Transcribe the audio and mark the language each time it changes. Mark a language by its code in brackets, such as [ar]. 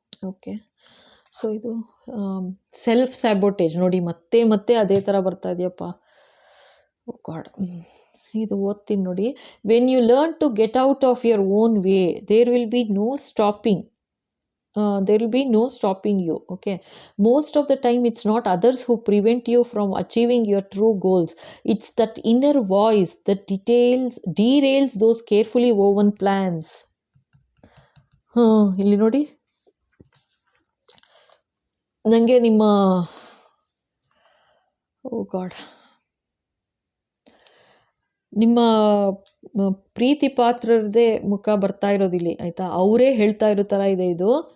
[kn] Okay, so ಇದು self ಸ್ಯಾಬೋಟೇಜ್ ನೋಡಿ ಮತ್ತೆ ಮತ್ತೆ ಅದೇ ಥರ ಬರ್ತಾ ಇದೆಯಪ್ಪ. [en] oh God, [kn] ಇದು ಓದ್ತೀನಿ ನೋಡಿ. [en] When you learn to get out of your own way there will be no stopping. there will be no stopping you. Okay, most of the time it's not others who prevent you from achieving your true goals. It's that inner voice that derails those carefully woven plans. [kn] ಇಲ್ಲಿ ನೋಡಿ, ನನಗೆ ನಿಮ್ಮ ಓ god ನಿಮ್ಮ ಪ್ರೀತಿ ಪಾತ್ರರದೇ ಮುಖ ಬರ್ತಾ ಇರೋದಿಲ್ಲಿ ಆಯಿತಾ. ಅವರೇ ಹೇಳ್ತಾ ಇರೋ ಥರ ಇದೆ ಇದು.